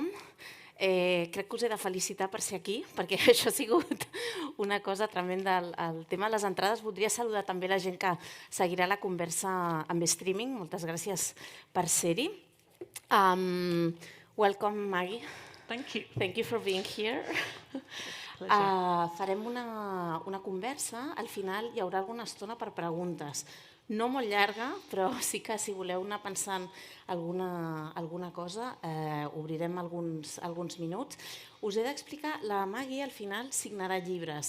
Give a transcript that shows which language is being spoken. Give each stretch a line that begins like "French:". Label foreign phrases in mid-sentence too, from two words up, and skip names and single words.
Catalan: Crec que us he de felicitar per ser aquí, perquè això ha sigut una cosa tremenda. El tema de les entrades, voldria saludar també la gent que seguirà la conversa amb streaming. Moltes gràcies per ser-hi.
English: Welcome, Maggie. Thank you. Thank you for being here.
Catalan: Farem una conversa. Al final hi haurà alguna estona per preguntes. No molt llarga, però sí que si voleu anar pensant alguna cosa, obrirem alguns minuts. Us he d'explicar, la Maggie al final signarà llibres.